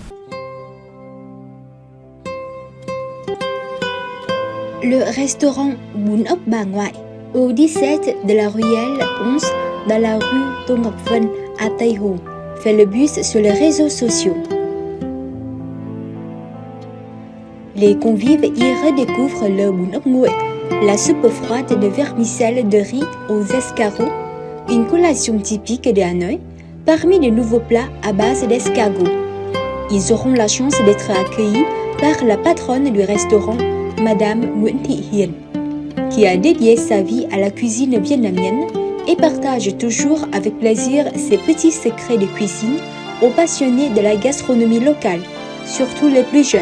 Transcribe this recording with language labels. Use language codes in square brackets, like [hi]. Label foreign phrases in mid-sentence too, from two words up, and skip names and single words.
[fr] Le restaurant Bún ốc Bà Ngoại au 17 de la ruelle 11 dans la rue Tô Ngọc Vân à Tây Hồ fait le buzz sur les réseaux sociaux. Les convives y redécouvrent le [vi] bún ốc nguội, [fr] la soupe froide de vermicelle de riz aux escargots, une collation typique de Hanoï, parmi de nouveaux plats à base d'escargots. Ils auront la chance d'être accueillis par la patronne du restaurant, Madame Nguyễn Thị Hiền, qui a dédié sa vie à la cuisine vietnamienne et partage toujours avec plaisir ses petits secrets de cuisine aux passionnés de la gastronomie locale, surtout les plus jeunes.